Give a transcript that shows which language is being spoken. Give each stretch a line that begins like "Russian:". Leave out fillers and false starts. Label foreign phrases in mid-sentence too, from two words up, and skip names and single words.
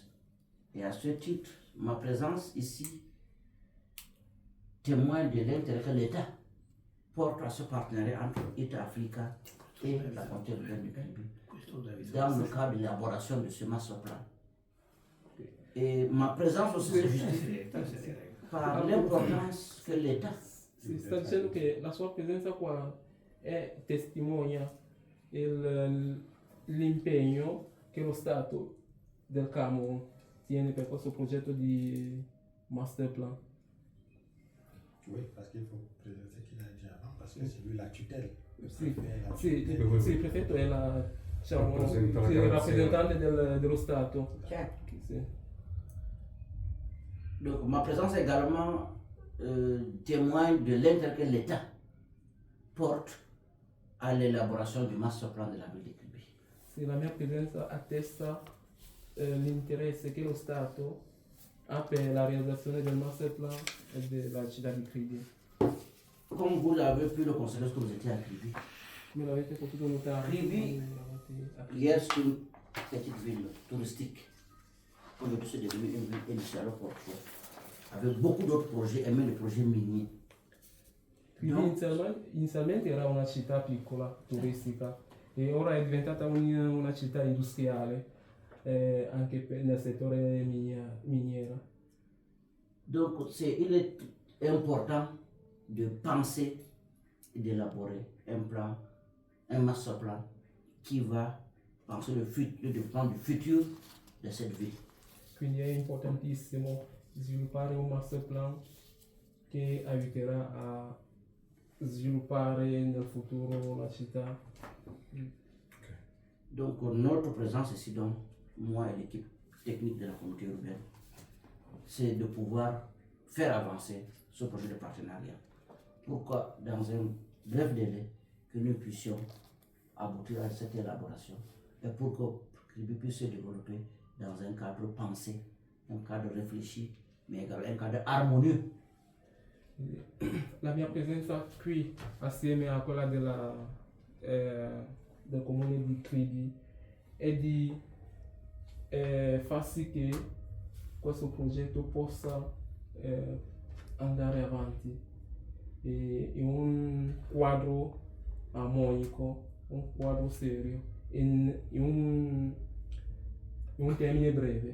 French: Et à ce titre, ma présence ici témoigne de l'intérêt que l'État porte à ce partenariat entre IT Africa et la communauté urbaine du Kribi dans le cadre de l'élaboration de ce
English: master plan.
French: Et ma présence aussi se justifie par l'importance que l'État.
Italian: Sta dicendo che la sua presenza qua testimonia l'impegno che lo Stato del Camerun tiene per questo progetto di master plan.
French: Oui, parce qu'il faut préciser ce qu'il a dit avant, parce que c'est lui la tutelle.
Italian: Sì, Sì, sì, il prefetto è diciamo, Rappresenta il la rappresentante dello Stato. Certo. Sì.
French: Donc ma présence également témoigne de l'intérêt que l'État porte à l'élaboration du
English: master plan
French: de la ville de Kribi.
Italian: Sì, la mia presenza attesta l'interesse che lo Stato ha per la realizzazione del
English: master plan
Italian: e della città di Kribi.
French: Comme vous l'avez pu le constater lorsque vous étiez à Kribi,
Italian: Come l'avete potuto notare,
French: Kribi, hier c'est une petite ville touristique. Aujourd'hui c'est devenu une ville industrielle portuaire, avec beaucoup d'autres projets et même des projets miniers.
Italian: Quindi inizialmente era una città piccola, turistica, e ora è diventata una città industriale, anche nel settore miniera.
French: Donc il est important de penser et d'élaborer un plan, un
English: master plan
French: qui va penser le développement du futur de cette ville.
Italian: Quindi è importantissimo sviluppare un
English: master plan
Italian: che aiuterà a sviluppare nel futuro la città.
French: Donc notre présence ici, donc, moi et l'équipe technique de la communauté urbaine, c'est de pouvoir faire avancer ce projet de partenariat. Pourquoi dans un bref délai que nous puissions aboutir à cette élaboration et pour que Kribi puisse se développer dans un cadre pensé, un cadre réfléchi, mais également un cadre harmonieux.
Italian: La mia presenza qui assieme a quella del comune di Kribi è di far sì che questo progetto possa andare avanti in un quadro armonico, un quadro serio, in un termine breve.